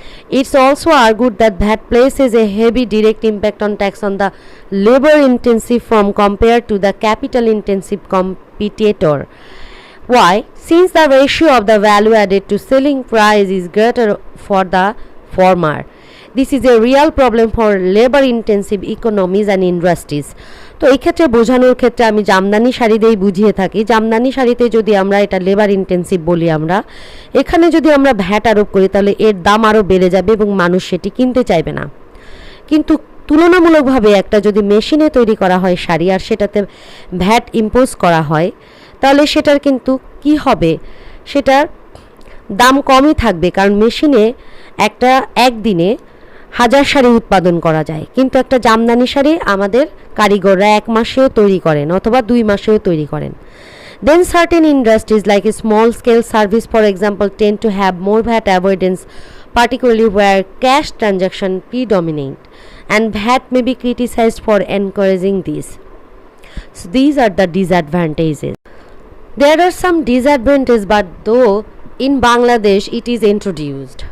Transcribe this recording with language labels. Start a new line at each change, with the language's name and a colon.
English: It's also argued that VAT places a heavy direct impact on tax on the labor intensive firm compared to the capital intensive competitor. Why? Since the ratio of the value added to selling price is greater for the former. This is a real problem for labor intensive economies and industries.
Bangla: তো এই ক্ষেত্রে বোঝানোর ক্ষেত্রে আমি জামদানি শাড়ি দিয়েই বুঝিয়ে থাকি। জামদানি শাড়িতে যদি আমরা এটা লেবার ইন্টেন্সিভ বলি, আমরা এখানে যদি আমরা ভ্যাট আরোপ করি, তাহলে এর দাম আরও বেড়ে যাবে এবং মানুষ সেটি কিনতে চাইবে না। কিন্তু তুলনামূলকভাবে একটা যদি মেশিনে তৈরি করা হয় শাড়ি আর সেটাতে ভ্যাট ইম্পোজ করা হয়, তাহলে সেটার কিন্তু কি হবে, সেটার দাম কমই থাকবে, কারণ মেশিনে একদিনে 1000 শাড়ি উৎপাদন করা যায়, কিন্তু একটা জামদানি শাড়ি আমাদের কারিগররা 1 মাসেও তৈরি করেন অথবা 2 মাসেও তৈরি করেন।
English: Then certain industries like a small scale service for example tend to have more VAT avoidance, particularly where cash transaction predominate, and VAT may be criticized for encouraging this. So these are the disadvantages. There are some disadvantages, but though in Bangladesh it is introduced.